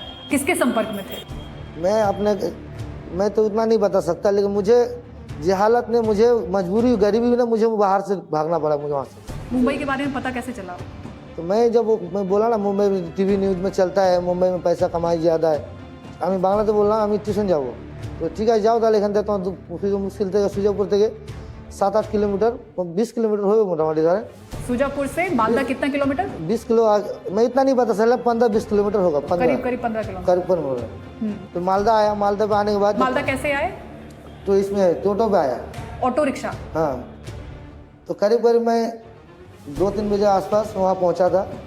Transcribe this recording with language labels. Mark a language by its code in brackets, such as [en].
[hi] किसके संपर्क में थे? मैं तो उतना नहीं बता सकता, लेकिन मुझे जहालत ने, मुझे मजबूरी, गरीबी ने मुझे बाहर से भागना पड़ा मुझे वहाँ से। मुंबई के बारे में पता कैसे चला? तो मैं बोला ना, मुंबई में टीवी न्यूज़ में चलता है, मुंबई में पैसा कमाई ज़्यादा है। [bn] আমি বাংলাতে বললাম আমি টিউশন যাব, তো ঠিক আছে যাও তাহলে। এখান থেকে তোমার মুশকিল থেকে সুজাপুর থেকে 7-8 কিলোমিটার, 20 কিলোমিটার হবে মোটামুটি ধরেন। [hi] सुजापुर से मालदा कितना किलोमीटर? 20 किलो मैं इतना नहीं पता चला, 15-20 किलोमीटर होगा। करीब 15 किलोमीटर। करीब होगा। तो मालदा आया, मालदा पे आने के बाद मालदा कैसे आए? तो इसमें टोटो पे आया, ऑटो रिक्शा? हाँ। तो करीब मैं 2-3 बजे आसपास वहाँ पहुँचा था,